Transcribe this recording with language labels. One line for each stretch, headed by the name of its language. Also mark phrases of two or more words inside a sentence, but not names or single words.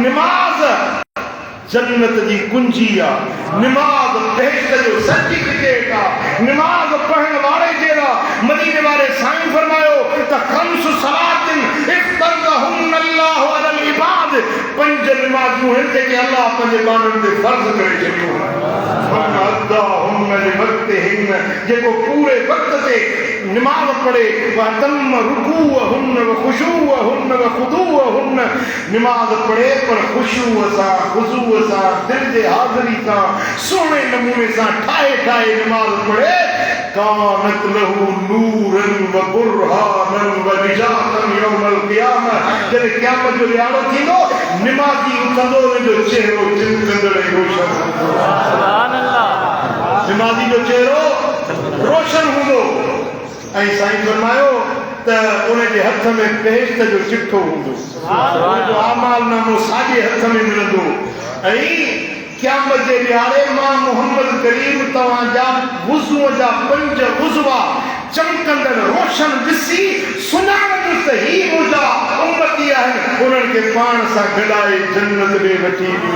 Sindhi: निमाज़ जन्नत जी कुंजी आहे निमाज़ बहिश्त जो सर्टिफिकेट आहे निमाज़ पढ़ण वारे जे लाइ मदीने वारे साईं फरमायो त
Arabic: خمس صلوات افترضهن الله على العباد
Sindhi: 5 निमाज़ूं आहिनि जेके अल्लाह पंहिंजे बांदनि ते फ़र्ज़ करे छॾियूं
Arabic: من أداهن لوقتهن
Sindhi: जेको पूरे वक़्त ते निमाज़ पढ़े
Arabic: وأتم ركوعهن و خشوعهن و خضوعهن
Sindhi: निमाज़ पढ़े पर खुशूअ सां खुज़ूअ सां दिल जे हाज़िरी सां सुहिणे नमूने सां ठाहे निमाज़ पढ़े
Arabic: كانت له نورا و برهانا و نجاة يوم القيامة
Sindhi: जॾहिं क़यामत जो ॾियारो थींदो निमाज़ी उथंदो उनजो चेहरो चिमकंदड़ ऐं रोशन
Arabic: سبحان الله
Sindhi: निमाज़ी जो चेहरो रोशन हूंदो ऐं साईं फरमायो त उनजे हथ में बहिश्त जो चिठो हूंदो उनजो आमाल नामो साॼे हथ में मिलंदो ऐं क़यामत जे ॾियारे मां मोहम्मद करीम तव्हांजा वुज़ूअ जा 5 उज़वा चमकंदड़ रोशन ॾिसी सुञाणंदुसि त ही मुंहिंजा उम्मती आहिनि उन्हनि खे पाण सां गॾाए जन्नत ॾे वठी